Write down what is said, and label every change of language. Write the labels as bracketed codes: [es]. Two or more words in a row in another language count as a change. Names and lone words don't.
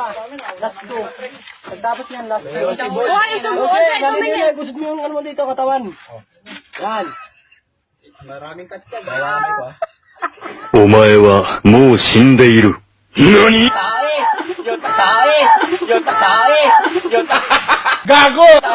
[en] Last two. [tl] Pagtapos yan, [en] last two. [tl] Oy, isang buon Okay, pa ito ganito man yan. Gusot mo yung ano mo dito, katawan. Yan. [ja] お前はもう死んでいる。何 [tl] Gago!